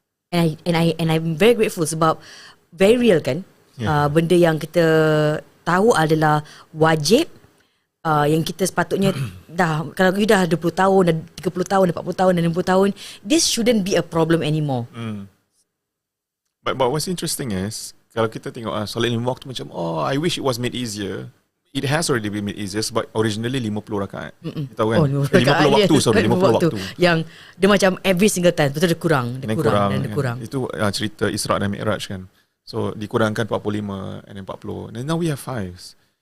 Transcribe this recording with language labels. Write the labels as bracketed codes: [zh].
[en] And I'm very grateful [ms] sebab [en] very real kan. [ms] Benda yang kita tahu adalah wajib, yang kita sepatutnya kalau you dah 20 tahun, dah 30 tahun, dah 40 tahun, dah 60 tahun, [en] this shouldn't be a problem anymore. But what's interesting is, [ms] kalau kita tengok solat 5 waktu macam, [en] I wish it was made easier. It has already been made easier [ms] sebab [en] originally 50 rakaat. [ms] Kita tahu kan? 50 waktu, sorry, 50 waktu. Yang dia macam [en] every single time, [ms] betul dia kurang. Itu cerita Isra' dan Mi'raj kan. So dikurangkan 45 [en] and then 40. And now we have 5s.